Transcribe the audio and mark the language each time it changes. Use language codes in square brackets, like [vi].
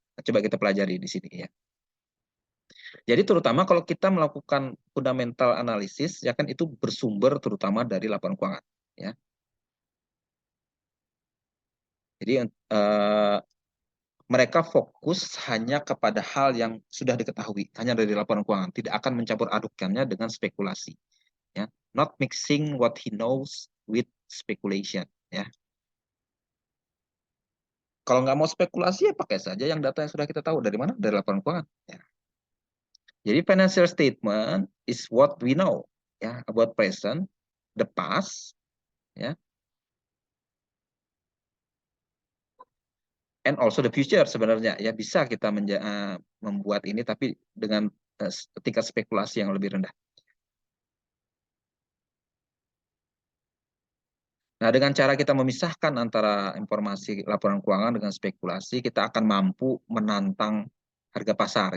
[id] Coba kita pelajari di sini ya. Jadi terutama kalau kita melakukan fundamental analisis ya kan itu bersumber terutama dari laporan keuangan ya. Jadi mereka fokus hanya kepada hal yang sudah diketahui, hanya dari laporan keuangan, tidak akan mencampur adukannya dengan spekulasi. [en] Ya, not mixing what he knows with speculation. [id] Ya, kalau nggak mau spekulasi ya pakai saja yang data yang sudah kita tahu dari mana, dari laporan keuangan. Ya. [en] Jadi financial statement is what we know, ya, about present, the past, ya, and also the future sebenarnya. [id] Ya bisa kita membuat ini, tapi dengan tingkat spekulasi yang lebih rendah. Nah, dengan cara kita memisahkan antara informasi laporan keuangan dengan spekulasi, kita akan mampu menantang harga pasar.